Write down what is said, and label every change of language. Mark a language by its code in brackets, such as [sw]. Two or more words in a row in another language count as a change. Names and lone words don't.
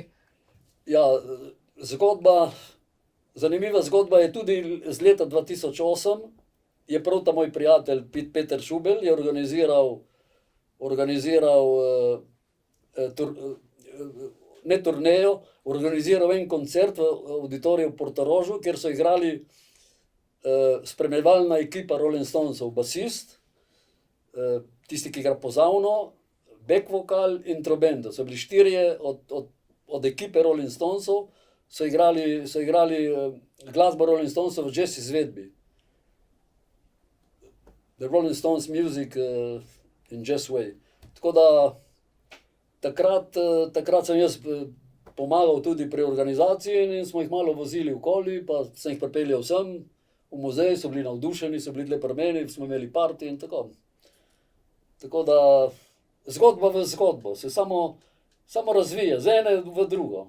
[sl] Ja, zanimiva zgodba je tudi z leta 2008, je prav ta moj prijatelj Peter Šubel je organiziral ne turnejo, organiziral en koncert v avditoriju v Portorožu, kjer so igrali spremljevalna ekipa Rolling Stonesov, basist, tisti, ki igra pozavno, back vokal in trobendo. So bili 4 od ekipe Rolling Stonesov, so igrali glasbo Rolling Stonesov v jazz izvedbi. [en] The Rolling Stones music in jazz way. [sl] Tako da takrat sem jaz pomagal tudi pri organizaciji in smo jih malo vozili okoli, pa sem jih pripeljal sem v muzej, so bili navdušeni, so bili tle pri meni, smo imeli party in tako. Tako da zgodba v zgodbo se samo razvija, z ene v drugo.